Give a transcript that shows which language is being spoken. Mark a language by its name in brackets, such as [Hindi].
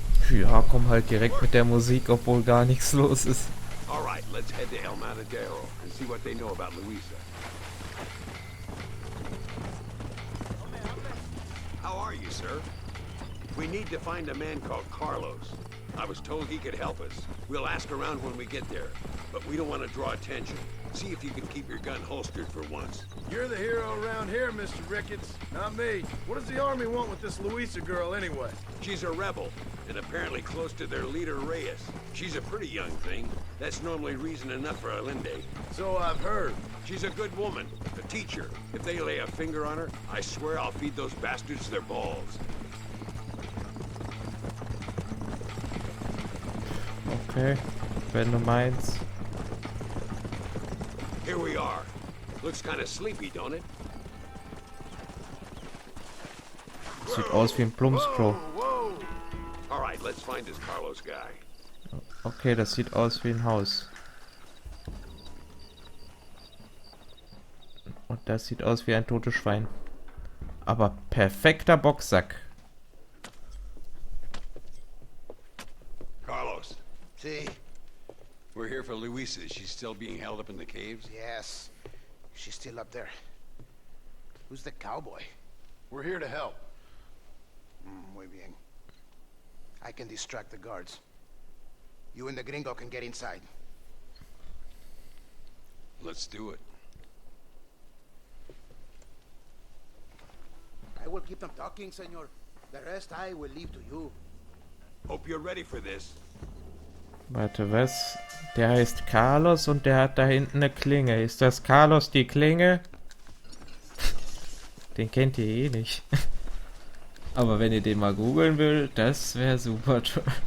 [German] Ja, komm halt direkt mit der Musik, obwohl gar nichts los ist. [English] All right, let's head to El Matadero and see what they know about Luisa. How are you, sir? We need to find a man called Carlos. I was told he could help us. We'll ask around when we get there, but we don't want to draw attention. See if you can keep your gun holstered for once. You're the hero around here, Mr. Ricketts, not me. What does the army want with this Luisa girl anyway? She's a rebel, and apparently close to their leader, Reyes. She's a pretty young thing. That's normally reason enough for Allende. So I've heard. She's a good woman, a teacher. If they lay a finger on her, I swear I'll feed those bastards their balls. [German] Okay, wenn du meinst. [English] Here we are. Looks kind of sleepy, don't it? [German] Sieht aus wie ein Plumpsklo. [English] All right, let's find this Carlos guy. [German] Okay, das sieht aus wie ein Haus. Und das sieht aus wie ein totes Schwein. Aber perfekter Boxsack. [English] Carlos, See? we're here for Luisa. She's still being held up in the caves? Yes. She's still up there. Who's the cowboy? We're here to help. [Spanish] Muy bien. [English] I can distract the guards. You and the gringo can get inside. Let's do it. I will keep them talking, senor. The rest I will leave to you. Hope you're ready for this. [German] Warte, was? Der heißt Carlos und der hat da hinten eine Klinge. Ist das Carlos die Klinge? Den kennt ihr eh nicht. Aber wenn ihr den mal googeln will, das wäre super toll.